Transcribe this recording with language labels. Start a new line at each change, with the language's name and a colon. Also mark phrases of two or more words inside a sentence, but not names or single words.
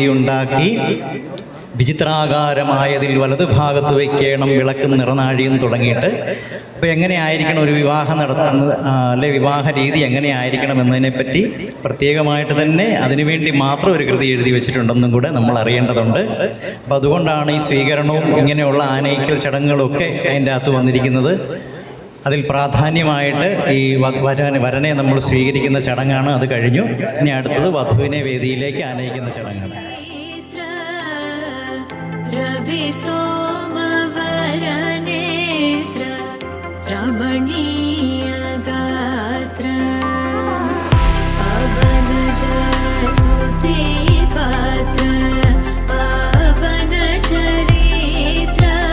Malayalam: വിവാഹവേദി ഉണ്ടാക്കി വിചിത്രാകാരമായതിൽ വലതുഭാഗത്ത് വയ്ക്കണം വിളക്കും നിറനാഴിയും തുടങ്ങിയിട്ട് അപ്പോൾ എങ്ങനെയായിരിക്കണം ഒരു വിവാഹം നടത്തുന്നത്, അല്ലെ വിവാഹ രീതി എങ്ങനെയായിരിക്കണം എന്നതിനെപ്പറ്റി പ്രത്യേകമായിട്ട് തന്നെ അതിനുവേണ്ടി മാത്രം ഒരു കൃതി എഴുതി വെച്ചിട്ടുണ്ടെന്നും കൂടെ നമ്മൾ അറിയേണ്ടതുണ്ട്. അപ്പോൾ അതുകൊണ്ടാണ് ഈ സ്വീകരണവും ഇങ്ങനെയുള്ള ആനയിക്കൽ ചടങ്ങുകളൊക്കെ അതിൻ്റെ അകത്ത് വന്നിരിക്കുന്നത്. അതിൽ പ്രാധാന്യമായിട്ട് ഈ വരനെ നമ്മൾ സ്വീകരിക്കുന്ന ചടങ്ങാണ്. അത് കഴിഞ്ഞു. ഇനി അടുത്തത് വധുവിനെ വേദിയിലേക്ക് ആനയിക്കുന്ന ചടങ്ങാണ്.
Sanskrit: रवि सोमवरनेत्र रमणीय गात्र पवन जसुति पात्र पवन चरित्र